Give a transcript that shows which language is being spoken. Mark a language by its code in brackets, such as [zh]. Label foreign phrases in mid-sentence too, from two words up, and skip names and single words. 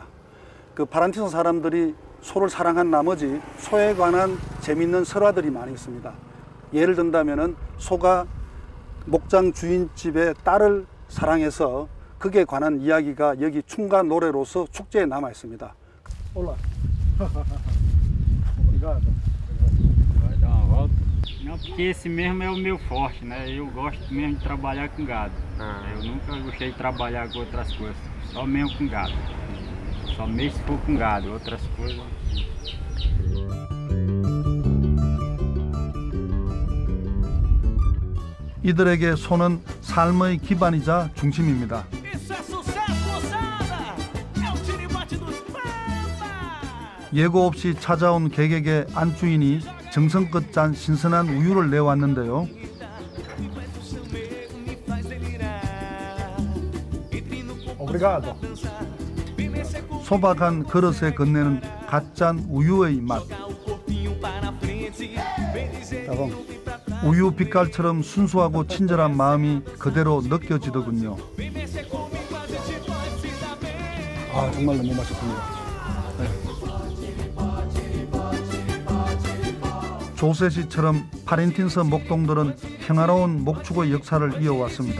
[ko] 그 파란틴스 사람들이 소를 사랑한 나머지 소에 관한 재미있는 설화들이 많이 있습니다. 예를 든다면은 소가 목장 주인집의 딸을 사랑해서 그에 관한 이야기가 여기 춤과 노래로서 축제에 남아 있습니다. [pt] 올라. Obrigado. Vai dar uma volta. Não, porque esse mesmo é o meu forte, né? Eu gosto mesmo de trabalhar com gado. Eu nunca gostei de trabalhar com outras coisas, só mesmo com gado. Só mesmo se for com gado, outras coisas. [ko] 이들에게 소는 삶의 기반이자 중심입니다. 예고 없이 찾아온 객에게 안주인이 정성껏 짠 신선한 우유를 내왔는데요. [pt] Obrigado. [ko] 소박한 그릇에 건네는 갓 짠 우유의 맛. [pt] Tá bom. [ko] 우유 빛깔처럼 순수하고 친절한 마음이 그대로 느껴지더군요. 아, 정말 너무 맛있습니다. 조세 씨처럼 파렌틴스 목동들은 평화로운 목축의 역사를 이어왔습니다.